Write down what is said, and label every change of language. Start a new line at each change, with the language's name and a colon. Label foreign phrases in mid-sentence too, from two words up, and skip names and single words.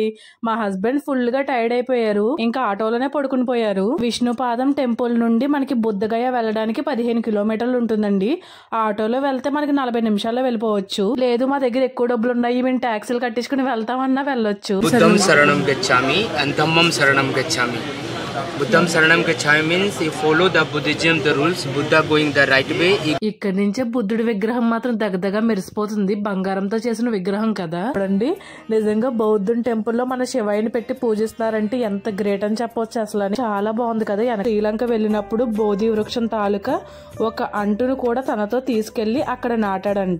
Telugu: మా హస్బెండ్ ఫుల్ గా టైర్డ్ అయిపోయారు. ఇంకా ఆటోలోనే పడుకుని పోయారు. విష్ణుపాదం టెంపుల్ నుండి మనకి బుద్ధ గయా వెళ్ళడానికి 15 కిలోమీటర్లు ఉంటుందండి. ఆటోలో వెళ్తే మనకి 40 నిమిషాల్లో వెళ్ళిపోవచ్చు. లేదు మా దగ్గర ఎక్కువ డబ్బులు ఉన్నాయి, మేము ట్యాక్సీలు కట్టించుకుని వెళ్తామన్నా వెళ్ళొచ్చు.
Pali: బుద్ధం శరణం గచ్చామి and dhammam saranam gacchami. Buddham saranam gacchami
English: means you follow the Buddhism, the rules, Buddha going the right way.
Telugu: ఇక్కడ నుంచే బుద్ధుడి విగ్రహం మాత్రం దగ్గరగా మెరిసిపోతుంది. బంగారంతో చేసిన విగ్రహం కదా చూడండి. నిజంగా బౌద్ధుని టెంపుల్లో మన శివయ్యని పెట్టి పూజిస్తున్నారంటే ఎంత గ్రేట్ అని చెప్పొచ్చు. అసలు చాలా బాగుంది కదా. శ్రీలంక వెళ్ళినప్పుడు బోధి వృక్షం తాలూకా ఒక అంటును కూడా తనతో తీసుకెళ్లి అక్కడ నాటాడంట.